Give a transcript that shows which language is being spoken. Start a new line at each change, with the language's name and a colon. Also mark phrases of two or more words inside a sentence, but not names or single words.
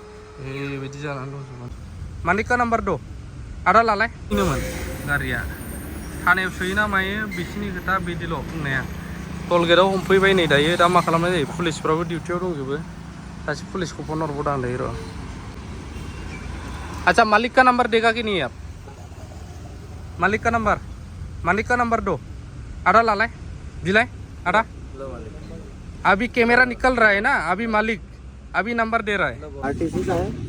Bodo: बेबायदि जानानै दंजोबो मानिका नाम्बार द' आदा लालाय इनोमोन गारिया थानायाव सोयोना मायो बिसिनि खोथा बिदिल' बुंनाया टलगेटआव हमफैबाय नै दायो दा मा खालामनाय जायो पुलिसफ्राबो डिउटियाव दंजोबो सासे पुलिसखौ फन हरबावदों आं दायो र'
Hindi: अच्छा मालिक का नंबर देगा कि नहीं आप मालिक का नंबर दो
Bodo: आधा लालाय दिलाय
Hindi: आधा अभी कैमरा निकल रहा है
Bodo: ना अभी मालिक अभी नंबर दे रहा है
Hindi: आरटीसी का है